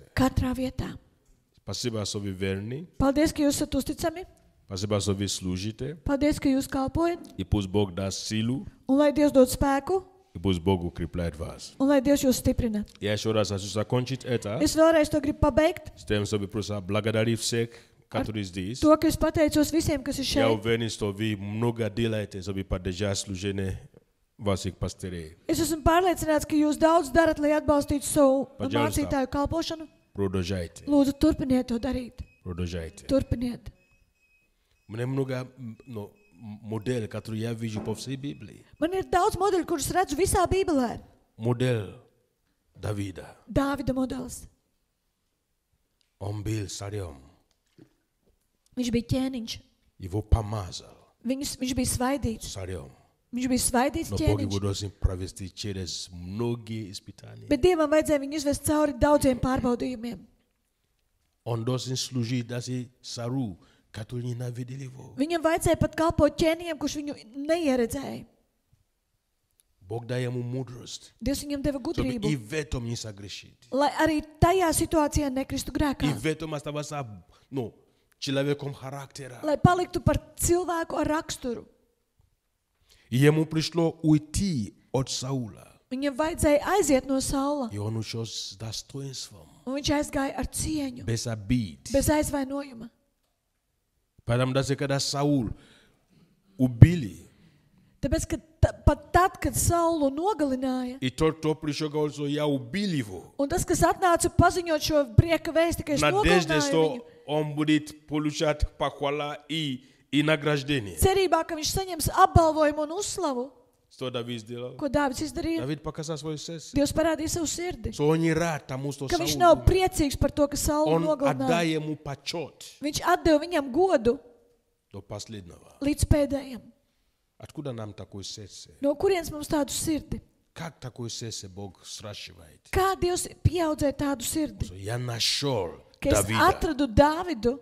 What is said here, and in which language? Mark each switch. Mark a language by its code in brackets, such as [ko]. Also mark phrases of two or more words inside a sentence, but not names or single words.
[lv] Katrā vietā. [ru] Спасибо, что вы верны. [lv] Paldies, ka jūs esat uzticami. [ru] Спасибо, что вы служите. [lv] Paldies, ka jūs kalpojat. [ru] И пусть Бог даст силу, [lv] Un lai Dievs dod spēku. [ru] и пусть Бог укрепляет вас. [lv] Un lai Dievs jūs stiprina. [ru] Я еще раз хочу закончить это [lv] Es vēlreiz to gribu pabeigt. [ru] с тем, чтобы просто благодарить всех, которые здесь. [lv] To, ka es pateicos visiem, kas ir [ru] Я [lv] šeit. [ru] уверен, что вы много делаете, чтобы поддержать служение ваших пастырей. [lv] Es esmu pārliecināts, ka jūs daudz darat, lai atbalstītu savu Paģēlis tā. mācītāju kalpošanu. [ru] Продолжайте. [lv] Lūdzu, turpiniet to darīt. [ru] Продолжайте. [lv] Turpiniet. [ru] Мне много моделей, которые я вижу по всей Библии. [lv] Man ir daudz modeļu, kurus redzu visā Bībelē. [ru] Модель Давида. [lv] Dāvida modelis. [ru] Он был царем. [lv] Viņš bija ķēniņš. [ru] Его помазал [lv] Viņš bija svaidīts. [ru] царем. [lv] Viņš bija svaidīts [ru] Но Бог его [lv] ķēniņš. [ru] должен провести через многие испытания. [lv] Bet Dievam vajadzēja viņu izvest cauri daudziem pārbaudījumiem. [ru] Он должен служить даже царю, который ненавидел его. [lv] Viņam vajadzēja pat kalpot ķēniņam, kurš viņu neieredzēja. [ru] Бог дает ему мудрость, [lv] Dievs viņam deva [ru] чтобы [lv] gudrību, [ru] и в этом не согрешить. [lv] lai arī tajā situācijā nekristu [ru] И [lv] grēkā. [ru] в этом оставаться, человеком характера. [lv] Lai paliktu par cilvēku ar raksturu. [ru] И ему пришло уйти от Саула. [lv] Viņam vajadzēja aiziet no Saula, [ru] И он ушел с достоинством, [lv] un viņš aizgāja ar cieņu, [ru] без обид. [lv] bez aizvainojuma. [ru] Потому даже когда Саул убили, [lv] Tāpēc, ka pat tad, kad Saulu nogalināja, [ru] и тот, кто пришел, говорил, что я убил его, [lv] un tas, kas atnāca paziņot šo prieka vēsti, ka es [ru] надежде, [lv] nogalināju [ru] что [lv] viņu, [ru] он будет получать похвала и награждение. [lv] cerībā, ka viņš saņems apbalvojumu un uzslavu, [ru] Что Давид сделал? [lv] ko Dāvids izdarīja. [ru] Давид показал свое сердце. [lv] Dievs parādīja savu sirdi, [ru] Что он не рад тому, что [lv] ka viņš [ru] Саул [lv] nav [ru] умер. [lv] priecīgs par to, ka Saulu [ru] Он [lv] nogalināja. [ru] отдай ему почет [lv] Viņš atdeva viņam godu [ru] до последнего. [lv] līdz pēdējiem. [ru] Откуда нам такое сердце? [lv] No kurienes mums tādu sirdi? [ru] Как такое сердце Бог сращивает? [lv] Kā Dievs pieaudzēja tādu sirdi? [ru] Что я нашел [lv] Ka es [ru] Давида, [lv] atradu Dāvidu,